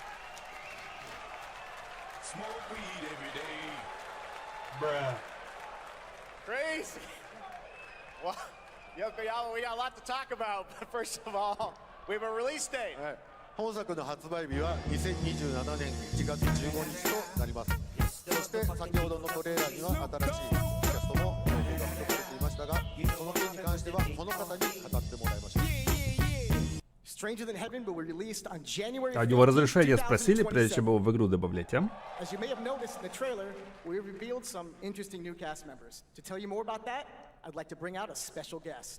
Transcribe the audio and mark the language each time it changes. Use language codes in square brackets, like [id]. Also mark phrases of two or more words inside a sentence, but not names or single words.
[en] Crazy. Well, Yokoyama, we got a lot to talk about. But first of all, we have a release date. [ja] 本作の発売日は2027年1月15日となります。そして先ほどのトレーラーには新しいキャストも情報が含まれていましたが、その件に関してはこの方に語ってもらいました。 [en] Stranger Than Heaven will be released on January [ru] А у него [en] 15th, [ru] разрешение спросили, прежде [en] 2027. [ru] чем его в игру добавлять, а? [en] As you may have noticed in the trailer, we revealed some interesting new cast members. To tell you more about that, I'd like to bring out a special guest.